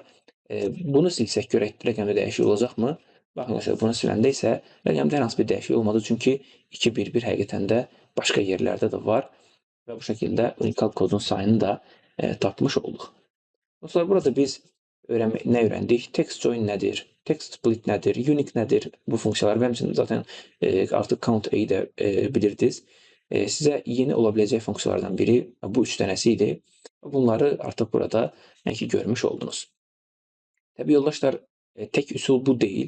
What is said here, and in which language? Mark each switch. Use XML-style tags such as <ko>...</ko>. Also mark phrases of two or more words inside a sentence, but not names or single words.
<az>Bunu silsək görək rəqəmdə dəyişik olacaqmı? Baxın, yoldaşlar, bunu siləndə isə rəqəmdə hər hansı bir dəyişik olmadı. Çünki 2-1-1 həqiqətən də başqa yerlərdə də var və bu şəkildə unikal kodun sayını da tapmış olduq. Dostlar, burada biz nə öyrəndik? Text join nədir? Text split nədir? Unique nədir? Bu funksiyalar və həmçinin zaten artıq count A-yi də bilirdiniz. Sizə yeni ola biləcək funksiyalardan biri bu 3 dənəsi idi. Bunları artıq burada görmüş oldunuz. Təbii yoldaşlar, tek üsul bu deyil.</az>